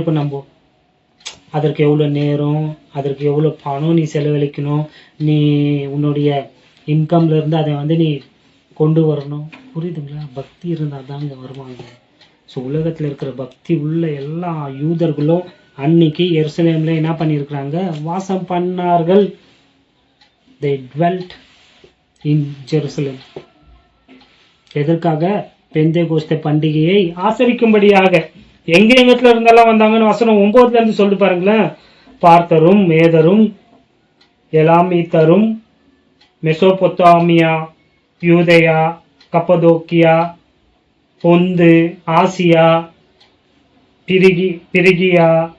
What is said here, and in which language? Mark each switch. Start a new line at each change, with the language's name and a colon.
Tamil: இப்போ நம்ம அதற்கு எவ்வளோ நேரம், அதற்கு எவ்வளோ பணம் நீ செலவழிக்கணும், நீ உன்னுடைய இன்கம்ல இருந்து அதை நீ கொண்டு வரணும். புரியுதுங்களா. பக்தி இருந்தால் தாங்க வருவாங்க. ஸோ உலகத்தில் இருக்கிற பக்தி உள்ள எல்லா யூதர்களும் அன்னைக்கு எருசலேம்ல என்ன பண்ணியிருக்கிறாங்க, வாசம் பண்ணார்கள்.
English: They dwelt in Jerusalem.
Tamil: எதற்காக, பெந்தேகோஸ்தே பண்டிகையை ஆசரிக்கும்படியாக. எங்கத்துல இருந்தெல்லாம் வந்தாங்கன்னு வசனம் 9ல இருந்து சொல்லி பாருங்களேன். பார்த்தரும், மேதரும், எலாமீத்தரும், மெசோபொத்தாமியா, யூதேயா, கப்பதோக்கியா, பொந்து, ஆசியா, பிரிகியா,